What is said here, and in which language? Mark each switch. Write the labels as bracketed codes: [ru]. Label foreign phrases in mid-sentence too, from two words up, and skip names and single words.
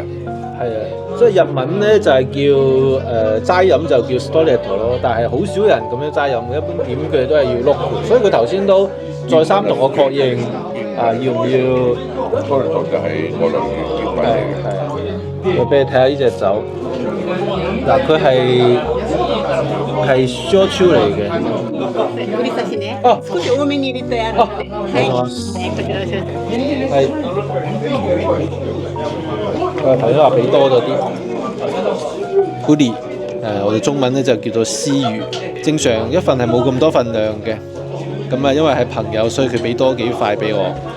[yue] 係啊。即係日文咧就係叫齋飲就叫 Stoleto 咯，但係好少人咁樣齋飲，一般點佢哋都係要碌，所以佢頭先都再三同我確認要唔要。 Stoleto 就係我哋叫品嚟嘅。我俾你睇下呢隻酒，嗱佢係燒酎嚟嘅。哦， [ja] 少し多めに入れてある。 [yue] 係。頭先話俾多咗啲。bully，我哋中文咧就叫做絲魚，正常一份係冇咁多份量嘅，咁啊因為係朋友，所以佢俾多幾塊俾我。